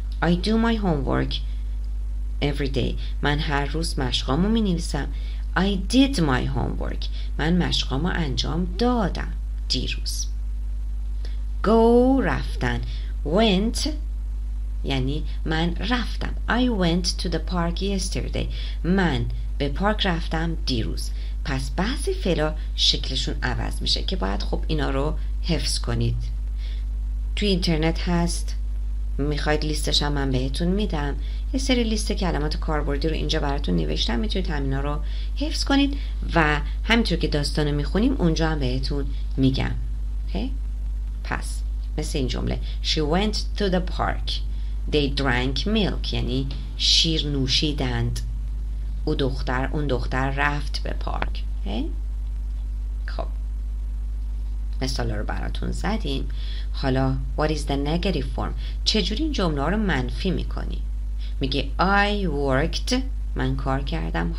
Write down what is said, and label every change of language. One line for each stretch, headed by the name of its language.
English: I do my homework every day.
Persian: من هر روز مشقامو می نویسم.
English: I did my homework.
Persian: من مشقامو انجام دادم دیروز. go رفتن. went یعنی من رفتم.
English: I went to the park yesterday.
Persian: من به پارک رفتم دیروز. پس بعضی فعلا شکلشون عوض میشه که باید خب اینا رو حفظ کنید. توی اینترنت هست، میخواید لیستش هم من بهتون میدم. یه سری لیست کلمات کاربردی رو اینجا براتون نوشتم، میتونید همینا رو حفظ کنید و همینطور که داستانو میخونیم اونجا هم بهتون میگم. پس مثل این جمله
English: She went to the park. They drank milk،
Persian: یعنی شیر نوشیدند. اون دختر رفت به پارک. خب مثال رو براتون زدیم. حالا
English: what is the negative form؟
Persian: چجوری این جمله رو منفی میکنی؟ میگه I worked، من کار کردم.